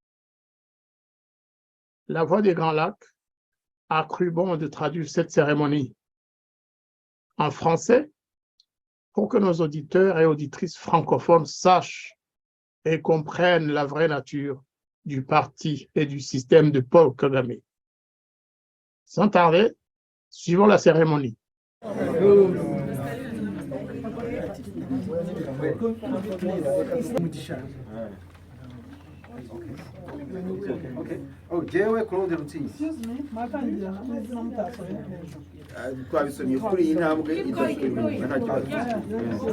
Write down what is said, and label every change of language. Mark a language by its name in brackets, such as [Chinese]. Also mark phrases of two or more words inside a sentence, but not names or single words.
[French] La Voix des Grands Lacs a cru bon de traduire cette cérémonie en français pour que nos auditeurs et auditrices francophones sachent et comprennent la vraie nature du parti et du système de Paul Kagame. Sans tarder, suivons la cérémonie. [Kinyarwanda] Oh, jewe Claude Rutsinzi. Twabisomye kuri iyi ntambwe idafite nta kibazo.